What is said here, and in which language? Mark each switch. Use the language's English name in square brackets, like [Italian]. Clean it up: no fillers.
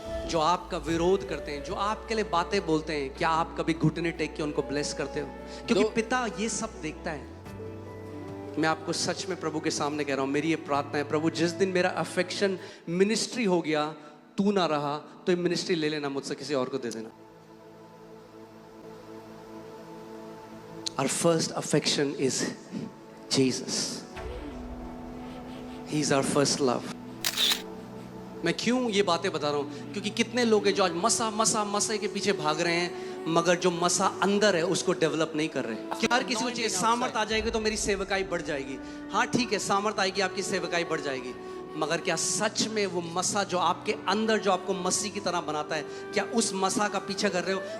[Hindi] जो आपका विरोध करते हैं, जो आपके लिए बातें बोलते हैं, क्या आप कभी घुटने टेक के उनको ब्लेस करते हो? क्योंकि पिता ये सब देखता है। मैं आपको सच में प्रभु के सामने कह रहा हूं, मेरी ये प्रार्थना है, प्रभु जिस दिन मेरा अफेक्शन मिनिस्ट्री हो गया, तू ना रहा, तो ये मिनिस्ट्री ले लेना मुझसे, किसी और को दे देना। [English] Our first affection is Jesus. He is our first love. [Hindi] मैं क्यों ये बातें बता रहा हूँ? क्योंकि कितने लोग हैं जो आज मसा के पीछे भाग रहे हैं, मगर जो मसा अंदर है उसको डेवलप नहीं कर रहे। हर किसी को चाहिए सामर्थ आ जाएगी तो मेरी सेवकाई बढ़ जाएगी। हाँ ठीक है, सामर्थ आएगी, आपकी सेवकाई बढ़ जाएगी, मगर क्या सच में वो मसा जो आपके अंदर, जो आपको मसीह की तरह बनाता है, क्या उस मसा का पीछा कर रहे हो?